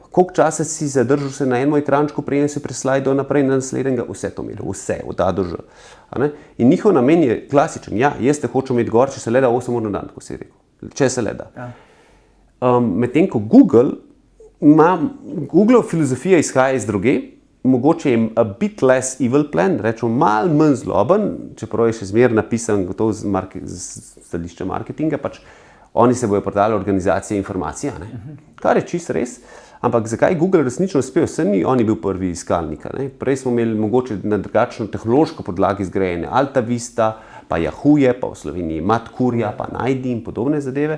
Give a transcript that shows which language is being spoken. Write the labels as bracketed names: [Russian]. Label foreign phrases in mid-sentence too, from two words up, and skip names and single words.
[Slovenian] Koliko časa si zadržal se na enem ekrančku, preden si preslajdo naprej na naslednjega, vse to meri, vse, od A do Ž. In njihov namen je klasičen. Ja, jaz te hočem imeti gor, če se le da 8 ur na dan, ko si rekel. Če se le da. Ja. Medtem ko Google filozofija izhaja iz druge, mogoče je [English] a bit less evil plan, [Slovenian] rečemo malo manj zloben, čeprav je še zmeraj napisan gotovo z stališča marketinga, pač oni se bojo prodali organizacije informacije, kar je čisto res. Ampak zakaj Google resnično uspel? Saj ni oni bil prvi iskalnik. Prej smo imeli mogoče na drugačno tehnološko podlagi zgrajene Alta Vista, pa Yahoo, pa v Sloveniji Matkurja, pa Najdi in podobne zadeve.